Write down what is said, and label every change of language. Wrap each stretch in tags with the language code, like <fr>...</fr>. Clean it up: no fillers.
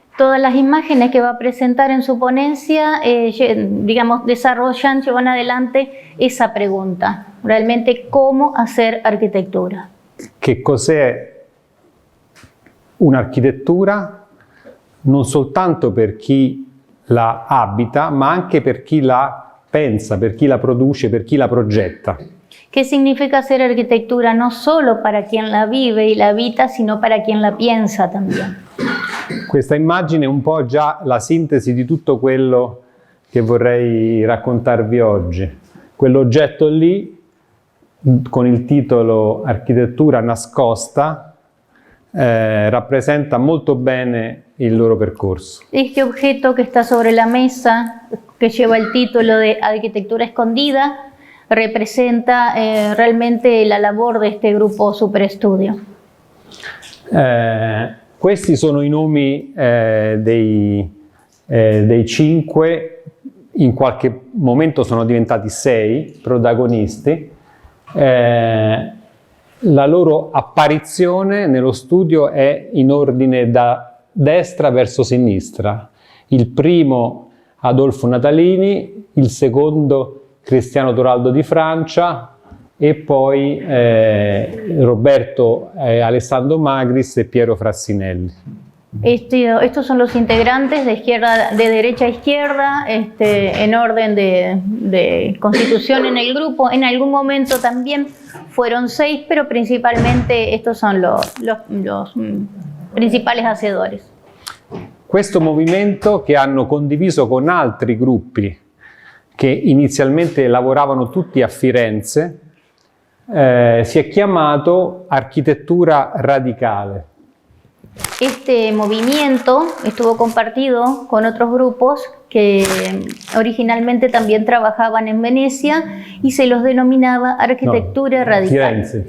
<es>Todas las imágenes que va a presentar en su ponencia, llevan adelante esa pregunta, realmente cómo hacer arquitectura.</es> <it>Che cos'è un'architettura non soltanto per chi la abita, ma anche per chi la pensa, per chi la produce, per chi la progetta.</it> <es>¿Qué significa hacer arquitectura? No solo para quien la vive y la habita, sino para quien la piensa también.</es> <it>Questa immagine è un po' già la sintesi di tutto quello che vorrei raccontarvi oggi. Quell'oggetto lì, con il titolo Architettura nascosta, rappresenta molto bene il loro percorso.</it> <es>Este objeto que está sobre la mesa, que lleva el título de Arquitectura escondida, representa realmente la labor de este gruppo superestudio.</es> <it>Questi sono i nomi dei 5, in qualche momento sono diventati 6 protagonisti. La loro apparizione nello studio è in ordine da destra verso sinistra. Il primo Adolfo Natalini, il secondo Cristiano Toraldo di Francia e poi Roberto Alessandro Magris e Piero Frassinelli.</it> <es>Estos son los integrantes de derecha a izquierda, en orden de constitución en el grupo. En algún momento también fueron 6, pero principalmente estos son los principales hacedores.</es> <it>Questo movimento, che hanno condiviso con altri gruppi che inizialmente lavoravano tutti a Firenze, si è chiamato architettura radicale.</it> <es>Este movimiento estuvo compartido con otros grupos que originalmente también trabajaban en Venecia y se los denominaba arquitectura radical.</es>